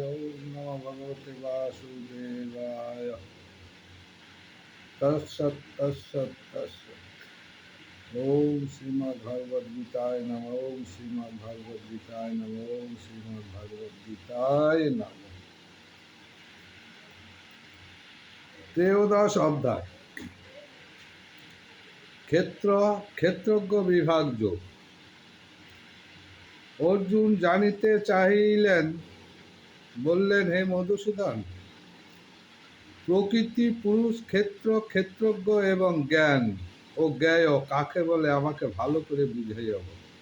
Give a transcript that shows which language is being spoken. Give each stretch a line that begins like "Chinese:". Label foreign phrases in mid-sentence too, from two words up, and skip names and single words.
Sanskrit: ओम नमो भगवते वासुदेवाय। तत्सत् तत्सत् तत्सत्। ओम श्रीमद् भगवद गीताय नमः। ओम श्रीमद् भगवद गीताय नमः। ओम श्रीमद् भगवद गीताय नमः।
Bangla: ত্রয়োদশ অধ্যায় ক্ষেত্রজ্ঞ বিভাগ যোগ। অর্জুন জানিতে চাহিলেন, বললেন, হে মধুসূদন, প্রকৃতি, পুরুষ, ক্ষেত্রজ্ঞ এবং জ্ঞান ও জ্ঞেয় কাকে বলে আমাকে ভালো করে বুঝাইয়া বল।